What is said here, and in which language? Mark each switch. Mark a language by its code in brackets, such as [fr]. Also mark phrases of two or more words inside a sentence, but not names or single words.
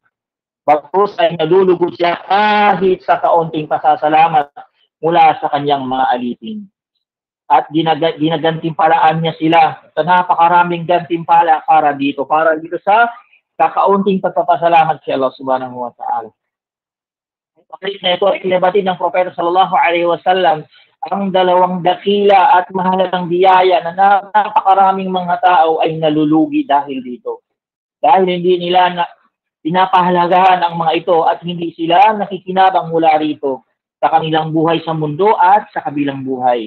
[tl] Bagkus ay nalulugod siya kahit sa kaunting pasasalamat mula sa kanyang mga alipin. At ginagantimpalaan niya sila sa napakaraming gantimpala para dito sa kakaunting pagpapasalamat sa Allah [ar] subhanahu wa ta'ala. [tl] Pakit na ito ay kinabatid ng Propeta [ar] sallallahu alaihi wasallam [tl] ang dalawang dakila at mahalagang biyaya na napakaraming mga tao ay nalulugi dahil dito. Dahil hindi nila pinapahalagahan ang mga ito at hindi sila nakikinabang mula rito sa kanilang buhay sa mundo at sa kabilang buhay.